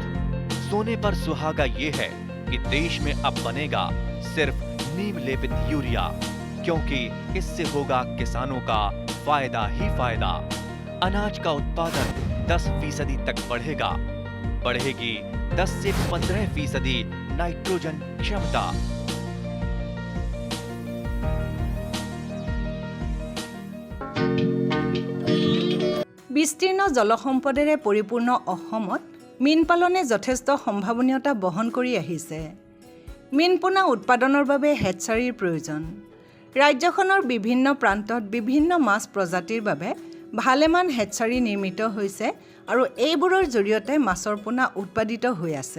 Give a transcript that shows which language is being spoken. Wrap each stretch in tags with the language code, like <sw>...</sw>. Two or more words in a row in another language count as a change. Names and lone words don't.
<hi>सोने पर सुहागा ये है कि देश में अब बनेगा सिर्फ नीम लेपित यूरिया, क्योंकि इससे होगा किसानों का फायदा ही फायदा। अनाज का उत्पादन 10% तक बढ़ेगा, बढ़ेगी 10 से 15% नाइट्रोजन क्षमता।</hi> <as>বিস্তীৰ্ণ জলসম্পদেৰে পৰিপূৰ্ণ অসমত মীন পালনে যথেষ্ট সম্ভাৱনীয়তা বহন কৰি আহিছে। মীন পোনা উৎপাদনৰ বাবে হেটচাৰীৰ প্ৰয়োজন। ৰাজ্যখনৰ বিভিন্ন প্ৰান্তত বিভিন্ন মাছ প্ৰজাতিৰ বাবে ভালেমান হেটচাৰী নিৰ্মিত হৈছে আৰু এইবোৰৰ জৰিয়তে মাছৰ পোনা উৎপাদিত হৈ আছে।</as>